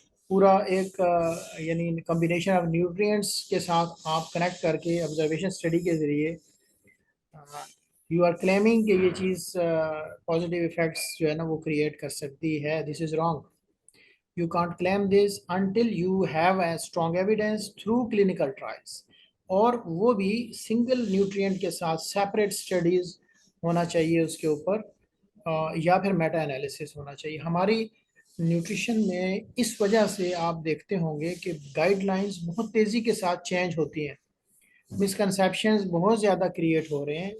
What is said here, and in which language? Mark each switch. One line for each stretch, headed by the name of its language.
Urdu: پورا ایک یعنی کمبینیشن آف نیوٹرینٹس کے ساتھ آپ کنیکٹ کر کے آبزرویشن اسٹڈی کے ذریعے
English: you are claiming
Urdu: کہ یہ چیز پازیٹیو افیکٹس جو ہے نا وہ کریٹ کر سکتی ہے.
English: This is wrong. You can't claim this until you have a strong evidence through clinical trials.
Urdu: اور وہ بھی سنگل نیوٹرینٹ کے ساتھ سیپریٹ اسٹڈیز ہونا چاہیے اس کے اوپر، یا پھر میٹا انالیسس ہونا چاہیے. ہماری نیوٹریشن میں اس وجہ سے آپ دیکھتے ہوں گے کہ گائیڈ لائنز بہت تیزی کے ساتھ چینج ہوتی ہیں، مسکنسیپشنز بہت زیادہ کریٹ ہو رہے ہیں.